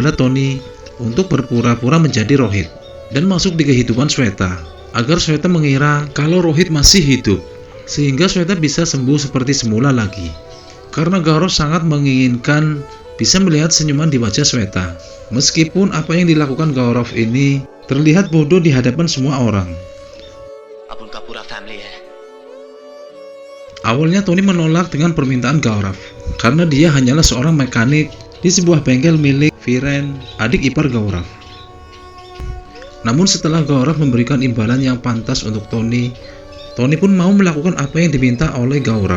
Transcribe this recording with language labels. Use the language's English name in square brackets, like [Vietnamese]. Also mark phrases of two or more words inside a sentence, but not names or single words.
[Indonesian] Pada Tony, untuk berpura-pura menjadi Rohit dan masuk di kehidupan Shweta agar Shweta mengira kalau Rohit masih hidup, sehingga Shweta bisa sembuh seperti semula lagi. Karena Gaurav sangat menginginkan bisa melihat senyuman di wajah Shweta, meskipun apa yang dilakukan Gaurav ini terlihat bodoh di hadapan semua orang. [Hindi] अब उनका पूरा फैमिली है। [Indonesian] Awalnya Tony menolak dengan permintaan Gaurav karena dia hanyalah seorang mekanik di sebuah bengkel milik Viren, adik ipar Gaurav. Namun setelah Gaurav memberikan imbalan yang pantas untuk Tony pun mau melakukan apa yang diminta oleh Gaurav.